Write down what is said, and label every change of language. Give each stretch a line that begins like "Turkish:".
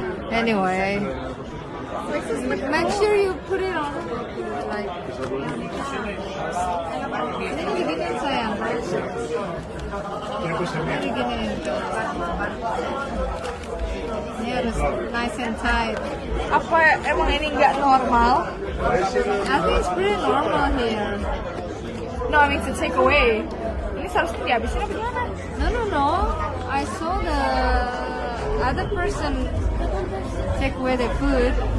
English: Anyway, make sure you put it on.
Indonesian: Like, ini diginiin sayang. Ini diginiin. Ini harus
English: nice and tight.
Indonesian: Apa emang ini nggak normal?
English: I think it's pretty normal here. No, I mean to take away.
Indonesian: Ini seharusnya dihabisin apa gimana?
English: No. I saw the other person take away the food.